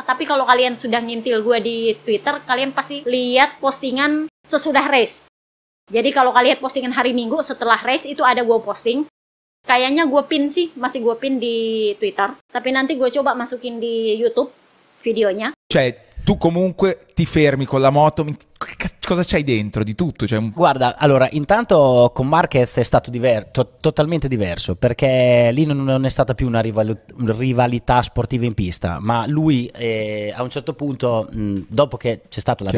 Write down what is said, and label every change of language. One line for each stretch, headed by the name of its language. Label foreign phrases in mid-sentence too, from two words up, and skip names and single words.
Indonesian: Tapi kalau kalian sudah ngintil gue di Twitter, kalian pasti lihat postingan sesudah race. Jadi kalau kalian lihat postingan hari Minggu setelah race itu ada gue posting. Kayaknya gue pin sih, masih gue pin di Twitter. Tapi nanti gue coba masukin di YouTube videonya.
Italian: tu comunque ti fermi con la moto, cosa c'hai dentro di tutto? Cioè, Guarda, allora, intanto con Marquez è stato totalmente diverso, perché lì non è stata più una rivalità sportiva in pista, ma lui a un certo punto, dopo che c'è stata la